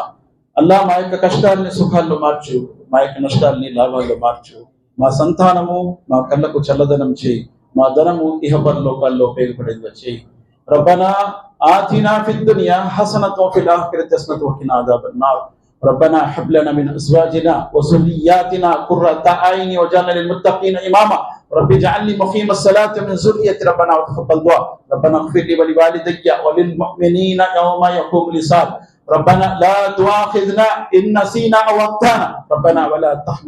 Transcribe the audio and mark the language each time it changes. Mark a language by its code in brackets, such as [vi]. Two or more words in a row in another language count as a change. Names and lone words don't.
[te] అల్లాహ్ మా యొక్క కష్టాలని సుఖాల్లో మార్చు, మా యొక్క నష్టాలని లాభాల్లో మార్చు. మా సంతానము మా కళ్ళకు చల్లదనం చేయి, మా ధనము ఇహపరలోకాల్లో ఉపయోగపడేదిగా చేయి. [ar] ربنا آتنا في الدنيا حسنة وفي الآخرة حسنة وقنا عذاب النار. ربنا هب لنا من ازواجنا وذرياتنا قرة اعين واجعلنا للمتقين اماما رب اجعلني مقيم الصلاة من ذريتي ربنا وتقبل دعاء ربنا اغفر لي ولوالدي وللمؤمنين يوم يقوم الحساب ربنا لا تؤاخذنا ان نسينا او اخطانا ربنا ولا تحمل